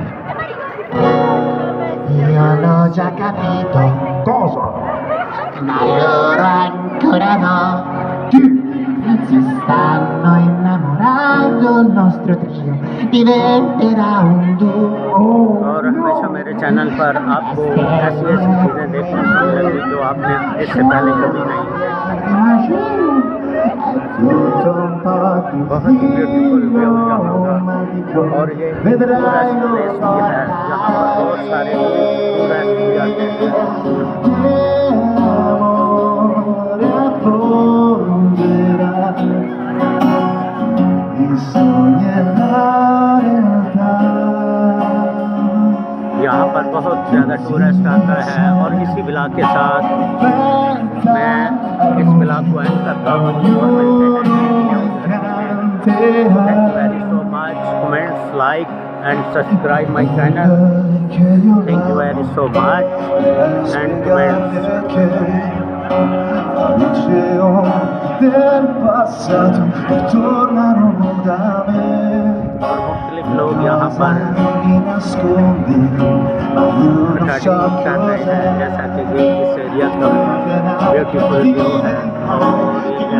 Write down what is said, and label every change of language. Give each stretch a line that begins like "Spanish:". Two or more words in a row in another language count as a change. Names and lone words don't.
Italian: Io l'ho già capito, Cosa? ma loro ancora no. Si stanno innamorando, il nostro trio diventerà un duo.
Hindi: और हमेशा मेरे चैनल पर आपको ऐसी चीज़ें देखने को मिलेंगी जो आपने इससे पहले कभी नहीं देखी। बहुत ही
English: beautiful view
Hindi: यहाँ होगा और ये
English: tourist place
Hindi: भी है, यहाँ पर बहुत सारे टूरिस्ट भी आते हैं। यहाँ पर बहुत ज़्यादा टूरिस्ट आता है और इसी ब्लॉग के साथ मैं इस ब्लॉग को एंड करता हूँ और मिलते हैं।
English: Thank you very so much. Comments, like and subscribe my channel. Thank you very so much and comments.
Italian: del passato tornano da me.
Hindi: और मुख्तलिफ लोग यहाँ पर रिकॉर्डिंग कर रहे हैं, जैसा कि ये इस एरिया का
English: beautiful view
Hindi: है और ये